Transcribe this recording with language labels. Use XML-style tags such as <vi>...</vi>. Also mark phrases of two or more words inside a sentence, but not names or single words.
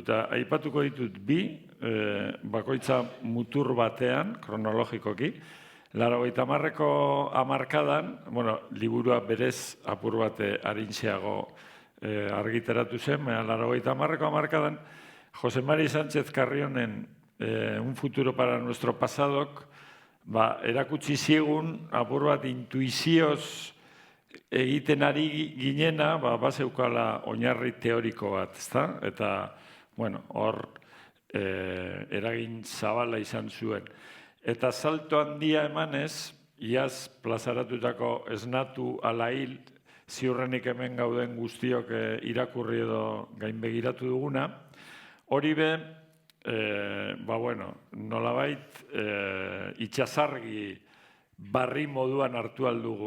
<eu>Eta aipatuko ditut bi, bakoitza mutur batean, kronologikoki, 80ko hamarkadan, liburua berez apur bate arintxeago argitaratu zen, baina 80ko hamarkadan, Jose Mari Sánchez Carrionen Un futuro para nuestro pasadok erakutsi zigun apur bat intuizioz egiten ari ginena, bazeukala oinarri teoriko bat, ezta? Eta, hor eragin zabala izan zuen. Eta salto handia emanez, iaz plazaratutako esnatu ala hil, ziurrenik hemen gauden guztiok irakurri edo gainbegiratu duguna, hori be, nolabait itxasargi barri moduan hartu aldugu.</eu>